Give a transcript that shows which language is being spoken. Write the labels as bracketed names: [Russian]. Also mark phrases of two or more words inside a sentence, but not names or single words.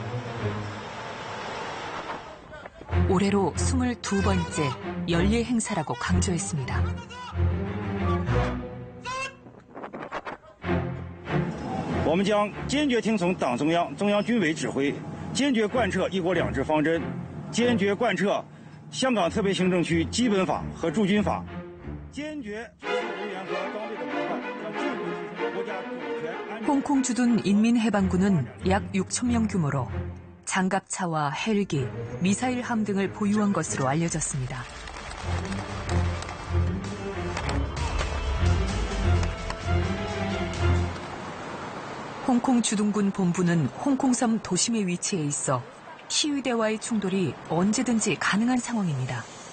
[Korean] 올해로 22번째 연례 행사라고 강조했습니다. [Chinese] 我们将坚决听从党中央、中央军委指挥，坚决贯彻“一国两制”方针，坚决贯彻香港特别行政区基本法和驻军法。 [Korean] 홍콩 주둔 인민해방군은 약 6,000명 규모로 장갑차와 헬기, 미사일함 등을 보유한 것으로 알려졌습니다. 홍콩 주둔군 본부는 홍콩섬 도심에 위치해 있어 시위대와의 충돌이 언제든지 가능한 상황입니다.